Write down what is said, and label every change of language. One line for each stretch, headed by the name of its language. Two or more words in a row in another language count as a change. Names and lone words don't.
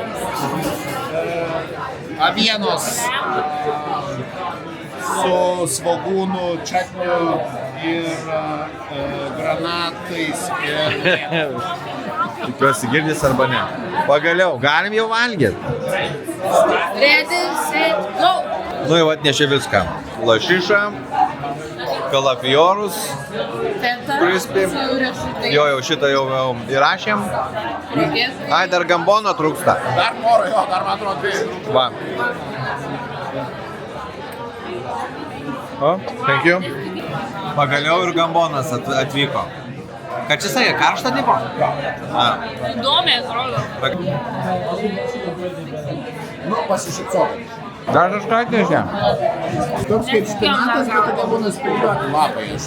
Lithuanian: Avienos su svogūnų, četniu ir granatais ir... Tikiuosi girdis arba ne. Pagaliau, galim jau valgyti.
English: Ready, set, go!
Lithuanian: Nu jau atnešė viską. Lašišą, kalafiorus, crispy. Jo, jau šitą jau įrašėm. Ai, dar gambono trūksta. Dar poro, jo, dar man atrodo 2. Va. O,
English: thank you.
Lithuanian: Pagaliau ir gambonas atvyko. Ką čia sakė, karštą tipo? Įdomiai atrodo. Nu, pasišypsok. Dar kažką atnešė? Toks kaip špinatas, bet tada būna spygliuoti lapai.